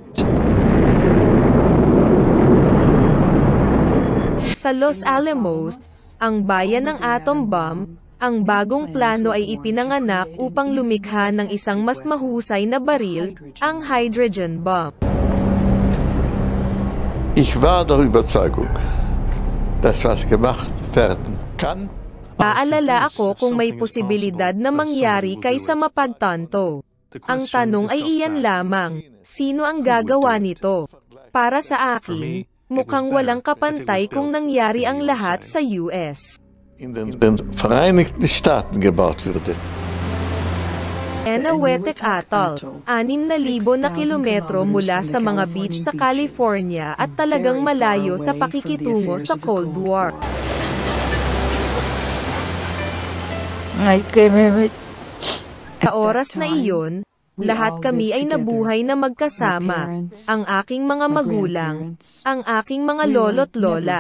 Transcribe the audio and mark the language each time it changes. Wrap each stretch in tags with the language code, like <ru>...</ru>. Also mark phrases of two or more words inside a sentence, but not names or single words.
<tl>Sa Los Alamos, ang bayan ng atom bomb, ang bagong plano ay ipinanganak upang lumikha ng isang mas mahusay na baril, ang hydrogen bomb.</tl> <de>Ich war der Überzeugung, dass was gemacht werden kann.</de> <tl>Aalala ako kung may posibilidad na mangyari kaysa mapagtanto. Ang tanong ay iyan lamang, sino ang gagawa nito? Para sa akin, mukhang walang kapantay kung nangyari ang lahat sa US.</tl> <de>In den Vereinigten Staaten gebaut würde.</de> <tl>Eniwetok Atoll, 6,000 na kilometro mula sa mga beach sa California at talagang malayo sa pakikitungo sa Cold War. Sa oras na iyon, lahat kami ay nabuhay na magkasama, ang aking mga magulang, ang aking mga lolo't lola.</tl>